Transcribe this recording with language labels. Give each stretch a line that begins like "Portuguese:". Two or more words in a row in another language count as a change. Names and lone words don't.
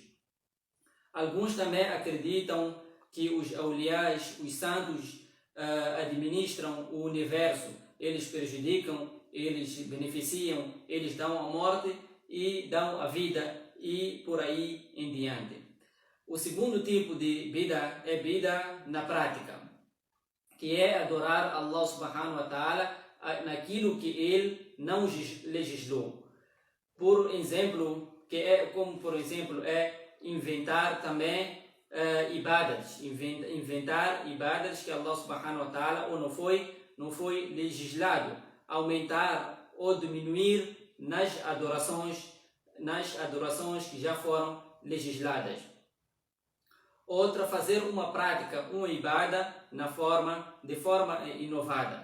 Portuguese: Alguns também acreditam que os auliás, os santos, administram o universo. Eles prejudicam, eles beneficiam, eles dão a morte e dão a vida e por aí em diante. O segundo tipo de bid'ah é bid'ah na prática, que é adorar Allah
Arabic: سبحانه وتعالى
Portuguese: naquilo que ele não legislou. Por exemplo, inventar também inventar ibadas que Allah
Arabic: سبحانه وتعالى
Portuguese: ou não foi legislado, aumentar ou diminuir nas adorações que já foram legisladas. Outra, fazer uma prática, uma ibada de forma inovada.